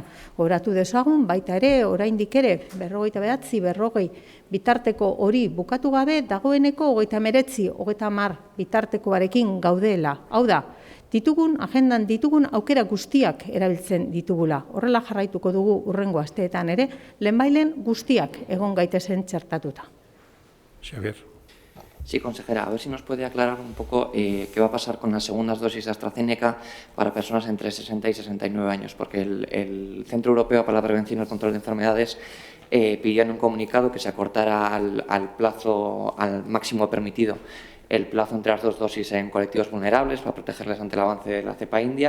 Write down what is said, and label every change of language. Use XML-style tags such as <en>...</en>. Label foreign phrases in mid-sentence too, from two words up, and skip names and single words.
<eu>Horatu dezagun, baita ere, oraindik ere, 29, bitarteko hori bukatu gabe, dagoeneko 39, 30 bitartekoarekin gaudela. Hau da, agendan ditugun aukera guztiak erabiltzen ditugula. Horrela jarraituko dugu hurrengo asteetan ere, lehenbailen guztiak egon gaitezen txertatuta. Xavier.</eu> <es>Sí, consejera, a ver si nos puede aclarar un poco qué va a pasar con las segundas dosis de AstraZeneca para personas entre 60 y 69 años, porque el Centro Europeo para la Prevención y el Control de Enfermedades pidió en un comunicado que se acortara al plazo, al máximo permitido, el plazo entre las dos dosis en colectivos vulnerables para protegerles ante el avance de la cepa india.</es>